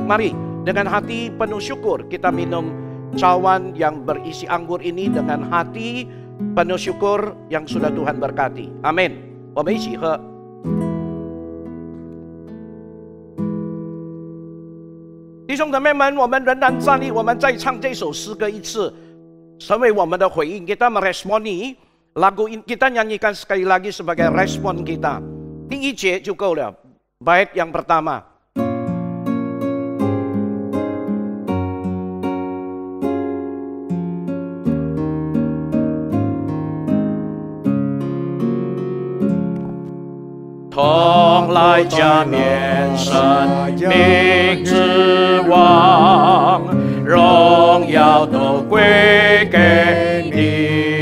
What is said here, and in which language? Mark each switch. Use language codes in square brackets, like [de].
[id] Mari dengan hati penuh syukur kita minum cawan yang berisi anggur ini dengan hati penuh syukur yang sudah Tuhan berkati. Amin. [zh] 我们一起喝。弟兄姊妹们，我们仍然站立，我们再唱这首诗歌一次，成为我们的回应。 [id] Kita meresponi lagu ini, kita nyanyikan sekali lagi sebagai respon kita. [zh] 第一节就够了， [id] bait yang pertama. [zh] 同来加冕神明之王，荣耀都归给你。